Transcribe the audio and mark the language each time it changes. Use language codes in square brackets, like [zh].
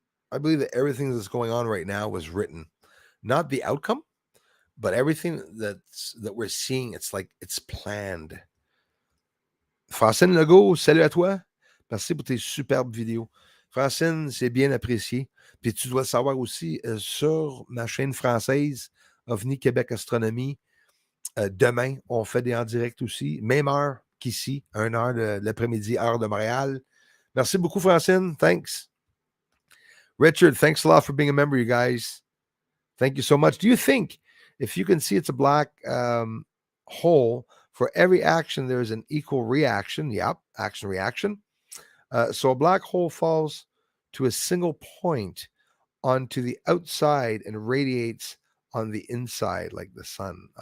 [en] I believe that everything that's going on right now was written. Not the outcome, but everything that we're seeing, it's like it's planned. [fr] Francine Legault, salut à toi. Merci pour tes superbes vidéos. Francine, c'est bien apprécié. Puis tu dois le savoir aussi, sur ma chaîne française, OVNI Québec Astronomie, demain, on fait des en direct aussi. Même heure qu'ici, 1h de l'après-midi, heure de Montréal. Merci beaucoup, Francine. [en] Thanks. Richard, thanks a lot for being a member, you guys. Thank you so much. Do you think if you can see it's a black hole, for every action, there's an equal reaction? Yep, action reaction. So a black hole falls to a single point onto the outside and radiates on the inside like the sun.